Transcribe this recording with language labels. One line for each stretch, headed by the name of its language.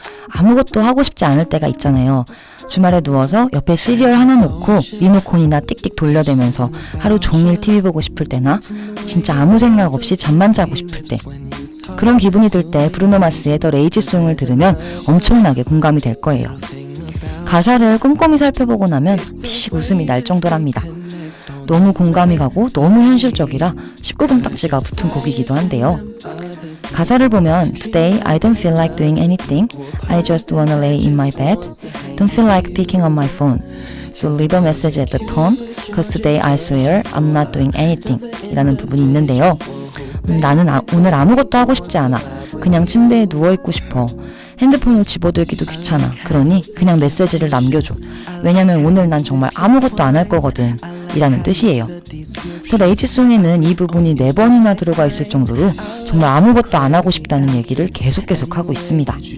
Korean: 아무것도 하고 싶지 않을 때가 있잖아요. 주말에 누워서 옆에 시리얼 하나 놓고 리모컨이나 띡띡 돌려대면서 하루 종일 TV 보고 싶을 때나 진짜 아무 생각 없이 잠만 자고 싶을 때, 그런 기분이 들 때 브루노 마스의 더 레이지 송을 들으면 엄청나게 공감이 될 거예요. 가사를 꼼꼼히 살펴보고 나면 피식 웃음이 날 정도랍니다. 너무 공감이 가고 너무 현실적이라 19금 딱지가 붙은 곡이기도 한데요. 가사를 보면
English: Today I don't feel like doing anything. I just wanna lay in my bed. Don't feel like picking up my phone. So leave a message at the tone. Cause today I swear I'm not doing anything.
Korean: 이라는 부분이 있는데요. 나는 오늘 아무것도 하고 싶지 않아. 그냥 침대에 누워있고 싶어. 핸드폰을 집어들기도 귀찮아. 그러니 그냥 메시지를 남겨줘. 왜냐면 오늘 난 정말 아무것도 안 할 거거든. 이라는 뜻이에요. 더 레이지송에는 이 부분이 4번이나 들어가 있을 정도로 정말 아무것도 안 하고 싶다는 얘기를 계속 하고 있습니다.